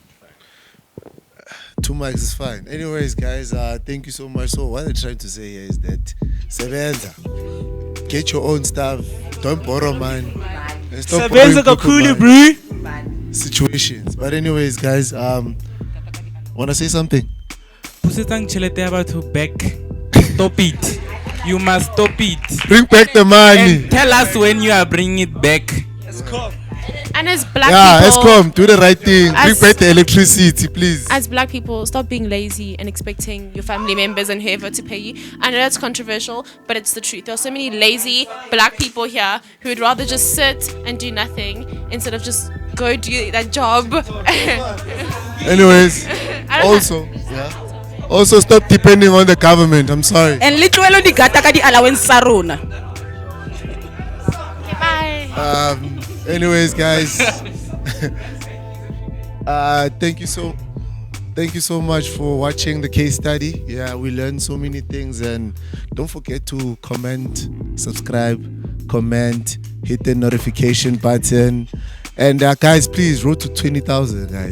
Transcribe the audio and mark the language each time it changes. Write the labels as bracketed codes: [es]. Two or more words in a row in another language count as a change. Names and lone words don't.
[en] 2 mics is fine. Anyways, guys, thank you so much. So what I'm trying to say here is that Sebenza, get your own stuff. Don't borrow money. And stop borrowing people money. Situations. But anyways, guys, wanna say something? [st] Pusetsang tjhelete ya batho back. [en] Stop it. You must stop it. Bring back the money. And tell us when you are bringing it back. And as black people, Eskom, do the right thing. Bring As- back the electricity, please. As black people, stop being lazy and expecting your family members and whoever to pay you. I know that's controversial, but it's the truth. There are so many lazy black people here who would rather just sit and do nothing instead of just go do that job. Anyways, also stop depending on the government. I'm sorry. And literally [st] di gata ka di allowance sa rona. [en] Anyways, guys, thank you so much for watching the case study. Yeah, we learned so many things, and don't forget to comment, subscribe, hit the notification button, and guys, please road to 20,000, guys.